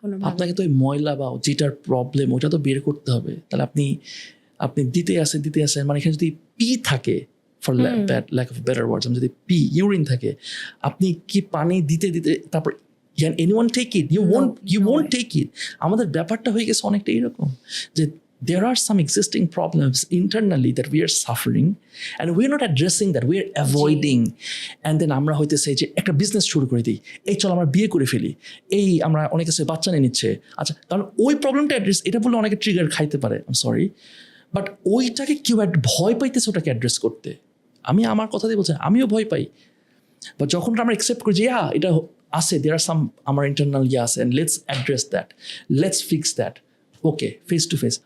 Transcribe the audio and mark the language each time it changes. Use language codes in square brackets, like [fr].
[bn] আপনাকে তো ওই ময়লা বা যেটার প্রবলেম ওটা তো বের করতে হবে। তাহলে আপনি দিতে আসেন, মানে এখানে যদি পি থাকে, [en] for lack of better words, [bn] যদি ইউরিন থাকে, আপনি কি পানি দিতে তারপর [en] Can anyone take it? You won't take it. [bn] আমাদের ব্যাপারটা হয়ে গেছে অনেকটা এরকম যে [en] there are some existing problems internally that we are suffering and we are not addressing that, we are avoiding. [bn] And then আমরা হইতেছে যে একটা বিজনেস শুরু করে দিই, এই চল আমরা বিয়ে করে ফেলি, এই আমরা অনেক কাছে বাচ্চা নিয়ে নিচ্ছে, আচ্ছা কারণ ওই প্রবলেমটা অ্যাড্রেস, এটা বললে অনেকে ট্রিগার খাইতে পারে, [en] I am sorry, [bn] বাট ওইটাকে কেউ ভয় পাইতেছে ওটাকে অ্যাড্রেস করতে। আমি আমার কথা দিয়ে বলছি, আমিও ভয় পাই, বা যখন আমরা অ্যাকসেপ্ট করি যে এটা আছে, দেয়ার আর সাম আমার ইন্টারনাল আছে, [en] And let's address that, let's fix that, okay, face to face.